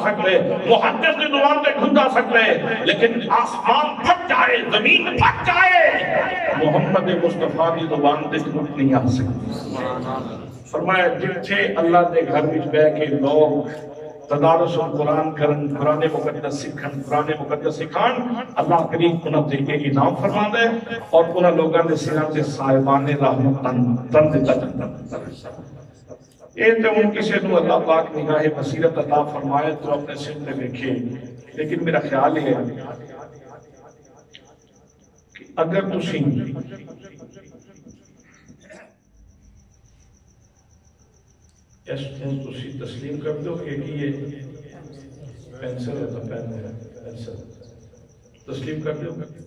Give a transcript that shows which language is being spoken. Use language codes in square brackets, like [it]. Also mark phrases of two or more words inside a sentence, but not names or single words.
[ur] سکتا ہے محدث دی زبان تے جھوٹ آ سکتا ہے لیکن آسمان پھٹ جائے زمین پھٹ جائے محمد مصطفیٰ کی [pa] زبان تے جھوٹ نہیں آ سکتی فرمایا جتھے اللہ دے گھر وچ بیٹھ کے لوگ تدارس قرآن کرن قرآن مقدس سکھن قرآن مقدس سکھان اللہ کریم انہاں تے انعام فرماندا ہے اور انہاں لوگاں دے سراں تے صاحبان رحمت تن دتا جاندا اے تے ان کسے نو اللہ پاک نگاہ بصیرت عطا فرمائے تو اپنے سر تے دیکھے [ur] لیکن میرا خیال یہ ہے کہ اگر تسی اس کو تسی تسلیم کر دو کہ یہ پینسل ہے تو پین ہے پینسل تسلیم کر دو